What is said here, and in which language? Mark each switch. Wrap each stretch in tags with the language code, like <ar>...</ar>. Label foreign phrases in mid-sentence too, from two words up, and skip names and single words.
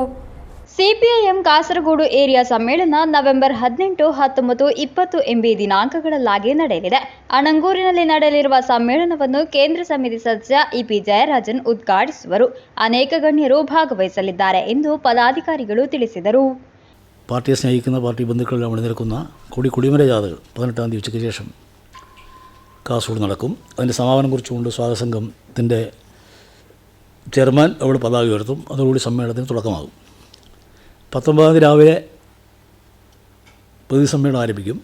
<kn>ಸಿಪಿಐಎಂ ಕಾಸರಗೋಡು ಏರಿಯಾ ಸಮ್ಮೇಳನ ನವೆಂಬರ್ 18, 19, 20 ಎಂಬ ದಿನಾಂಕಗಳಲ್ಲಾಗಿ ನಡೆಯಲಿದೆ. ಅಣಂಗೂರಿನಲ್ಲಿ ನಡೆಯಲಿರುವ ಸಮ್ಮೇಳನವನ್ನು ಕೇಂದ್ರ ಸಮಿತಿ ಸದಸ್ಯ ಇಪಿ ಜಯರಾಜನ್ ಉದ್ಘಾಟಿಸುವರು. ಅನೇಕ ಗಣ್ಯರು ಭಾಗವಹಿಸಲಿದ್ದಾರೆ ಎಂದು ಪದಾಧಿಕಾರಿಗಳು ತಿಳಿಸಿದರು.</kn> <ml>പാർട്ടിയെ സ്നേഹിക്കുന്ന പാർട്ടി ബന്ധുക്കളെല്ലാം അണിനിരക്കുന്ന കൊടിമര ജാഥകൾ 18-ാം തീയതി ഉച്ചയ്ക്ക് ശേഷം കാസർഗോഡ് നടക്കും. അതിൻ്റെ സമാപനം കുറിച്ചുകൊണ്ട് സ്വാഗത സംഘത്തിൻ്റെ ചെയർമാൻ അവിടെ പതാക ഉയർത്തും. അതോടുകൂടി സമ്മേളനത്തിന് തുടക്കമാകും. 19-ാം തീയതി രാവിലെ പൊതുസമ്മേളനം ആരംഭിക്കും.</ml>